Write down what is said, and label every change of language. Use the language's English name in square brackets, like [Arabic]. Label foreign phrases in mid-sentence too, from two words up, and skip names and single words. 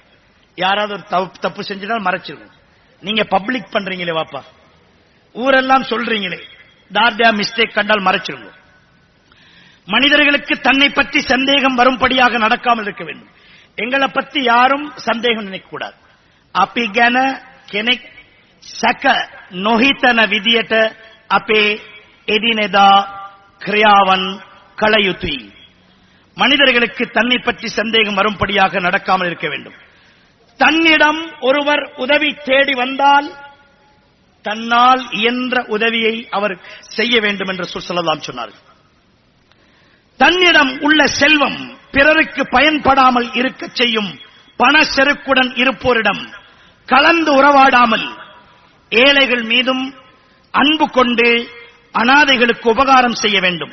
[Tamil] யாராவது ஒரு தப்பு செஞ்சால் மறைச்சிருங்க. நீங்க பப்ளிக் பண்றீங்களே வாப்பா, ஊரெல்லாம் சொல்றீங்களே, தார்டியா மிஸ்டேக் கண்டால் மறைச்சிருங்க. மனிதர்களுக்கு தன்னை பற்றி சந்தேகம் வரும்படியாக நடக்காமல் இருக்க வேண்டும். எங்களை பற்றி யாரும் சந்தேகம் நினைக்க கூடாது. [Sinhala] අපි ගැන කෙනෙක් සැක නොහිතන විදියට අපේ එදිනෙදා ක්‍රියාවන් කළ යුතුයි. [Tamil] மனிதர்களுக்கு தன்னை பற்றி சந்தேகம் வரும்படியாக நடக்காமல் இருக்க வேண்டும். தன்னிடம் ஒருவர் உதவி தேடி வந்தால் தன்னால் இயன்ற உதவியை அவர் செய்ய வேண்டும் என்று ஸல்லல்லாஹு சொன்னார்கள். தன்னிடம் உள்ள செல்வம் பிறருக்கு பயன்படாமல் இருக்க செய்யும் பண செருக்குடன் இருப்போரிடம் கலந்து உறவாடாமல் ஏழைகள் மீதும் அன்பு கொண்டு அனாதைகளுக்கு உபகாரம் செய்ய வேண்டும்.